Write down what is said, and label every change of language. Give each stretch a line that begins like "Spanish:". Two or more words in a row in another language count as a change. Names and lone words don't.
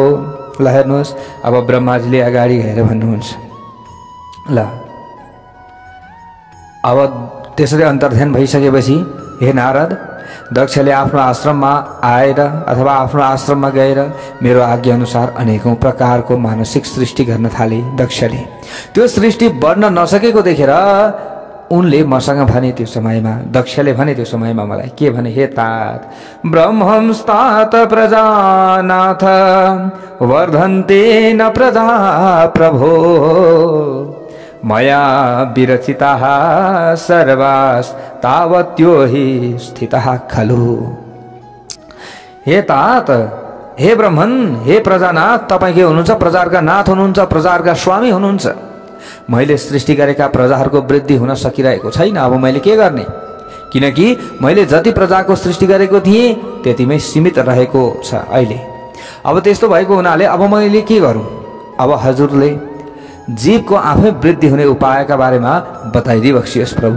Nepali: ल हेर्नुहोस्, अब ब्रह्माजीले अगाडि गएर भन्नुहुन्छ, ल अब त्यसरी अन्तर्ध्यान भइसकेपछि हे नारद, दक्षले आफ्नो आश्रममा आएर अथवा आफ्नो आश्रममा गएर मेरो आज्ञा अनुसार अनेकौं प्रकारको मानसिक सृष्टि गर्न थाले। दक्षले त्यो सृष्टि बढ्न नसकेको देखेर उनले मसँग भने, त्यो समयमा दक्षले भने, त्यो समयमा मलाई के भने,
Sanskrit: हे तात, ब्रह्मंस्तात प्रजानाथ वर्धन्ते न प्रजा प्रभो मया विरचिताः सर्वास् तावत्यो हि स्थितः खलु।
Nepali: हे तात, हे ब्रह्मन, हे प्रजानाथ, तपाईँ के हुनुहुन्छ? प्रजाका नाथ हुनुहुन्छ, प्रजाका स्वामी हुनुहुन्छ। मैले सृष्टि गरेका प्रजाहरूको वृद्धि हुन सकिरहेको छैन। अब मैले के गर्ने? किनकि मैले जति प्रजाको सृष्टि गरेको थिएँ त्यतिमै सीमित रहेको छ अहिले। अब त्यस्तो भएको हुनाले अब मैले के गरौँ? अब हजुरले जीवको आफै वृद्धि हुने उपायका बारेमा बताइदिई बक्सियोस् प्रभु।